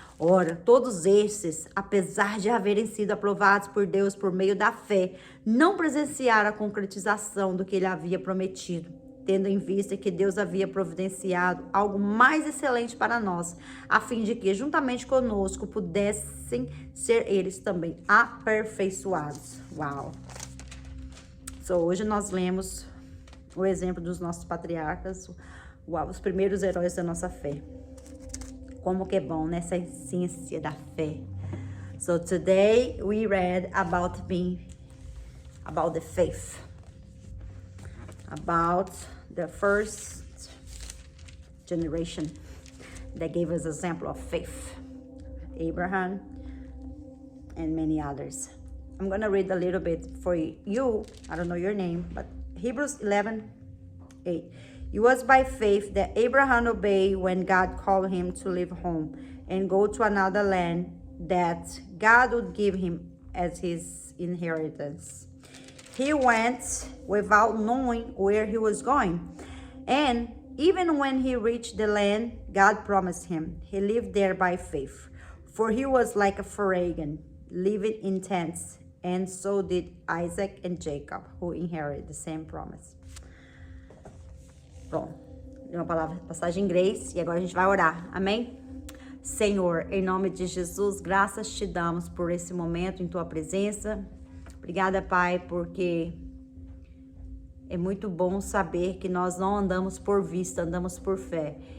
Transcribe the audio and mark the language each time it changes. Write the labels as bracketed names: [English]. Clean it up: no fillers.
[Portuguese] Ora, todos esses, apesar de haverem sido aprovados por Deus por meio da fé, não presenciaram a concretização do que ele havia prometido, tendo em vista que Deus havia providenciado algo mais excelente para nós, a fim de que, juntamente conosco, pudessem ser eles também aperfeiçoados. Uau! Hoje nós lemos o exemplo dos nossos patriarcas, os primeiros heróis da nossa fé. Como que é bom nessa essência da fé. [English] So today we read about the faith, about the first generation that gave us example of faith, Abraham and many others. I'm gonna read a little bit for you. I don't know your name, but Hebrews 11:8. It was by faith that Abraham obeyed when God called him to leave home and go to another land that God would give him as his inheritance. He went without knowing where he was going. And even when he reached the land God promised him, he lived there by faith. For he was like a foreigner, living in tents, and so did Isaac and Jacob, who inherited the same promise. [Portuguese] Bom, uma passagem em inglês e agora a gente vai orar, amém? Senhor, em nome de Jesus, graças te damos por esse momento em tua presença. Obrigada, Pai, porque é muito bom saber que nós não andamos por vista, andamos por fé.